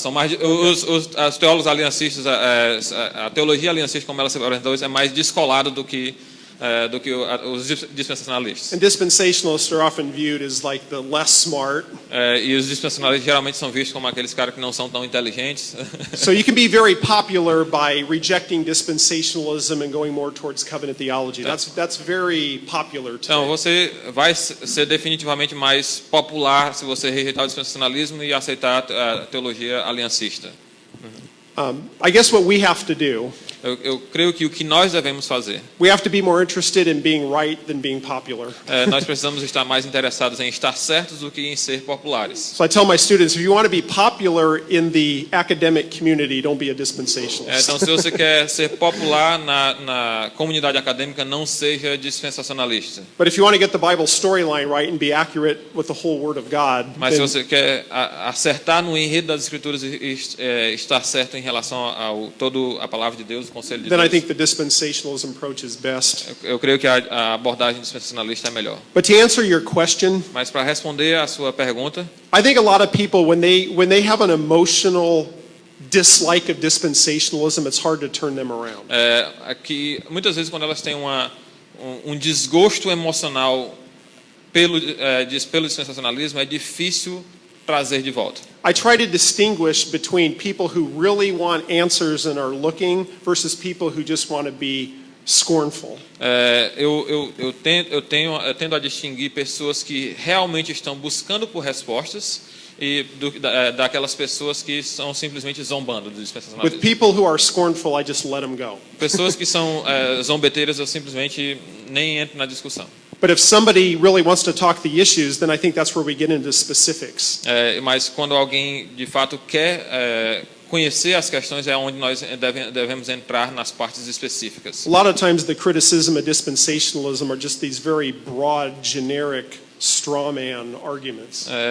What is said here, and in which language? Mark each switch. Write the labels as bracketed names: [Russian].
[Portuguese] São mais os teólogos aliancistas, a teologia aliancista como ela se apresentou é mais descolado do que os dispensacionalistas. [English] And dispensationalists are often viewed as like the less smart. [Portuguese] E os dispensacionalistas geralmente são vistos como aqueles caras que não são tão inteligentes. [English] So you can be very popular by rejecting dispensationalism and going more towards covenant theology. That's very popular today. [Portuguese] Então, você vai ser definitivamente mais popular se você rejeitar o dispensacionalismo e aceitar a teologia aliancista. [English] I guess what we have to do, [Portuguese] Eu creio que o que nós devemos fazer, [English] we have to be more interested in being right than being popular. [Portuguese] nós precisamos estar mais interessados em estar certos do que em ser populares. [English] So I tell my students, if you want to be popular in the academic community, don't be a dispensationalist. [Portuguese] Então, se você quer ser popular na comunidade acadêmica, não seja dispensacionalista. [English] But if you want to get the Bible storyline right and be accurate with the whole Word of God, [Portuguese] Mas se [English] then, [Portuguese] você quer acertar no enredo das Escrituras e estar certo em relação ao toda a palavra de Deus, o conselho de [English] then I [Portuguese] Deus, [English] think the dispensationalism approach is best. [Portuguese] eu creio que a abordagem dispensacionalista é melhor. [English] But to answer your question, [Portuguese] Mas para responder a sua pergunta, [English] I think a lot of people, when they have an emotional dislike of dispensationalism, it's hard to turn them around. [Portuguese] aqui muitas vezes quando elas têm um desgosto emocional pelo dispensacionalismo, é difícil trazer de volta. [English] I try to distinguish between people who really want answers and are looking versus people who just want to be scornful. [Portuguese] Eu tendo a distinguir pessoas que realmente estão buscando por respostas e daquelas pessoas que estão simplesmente zombando do [English] With [Portuguese] dispensacionalismo. [English] people who are scornful, I just let them go. [Portuguese] Pessoas que são zombeteiras, eu simplesmente nem entro na discussão. [English] But if somebody really wants to talk the issues, then I think that's where we get into specifics. [Portuguese] Mas quando alguém de fato quer conhecer as questões, é onde nós devemos entrar nas partes específicas. [English] A lot of times the criticism of dispensationalism are just these very broad, generic straw man arguments.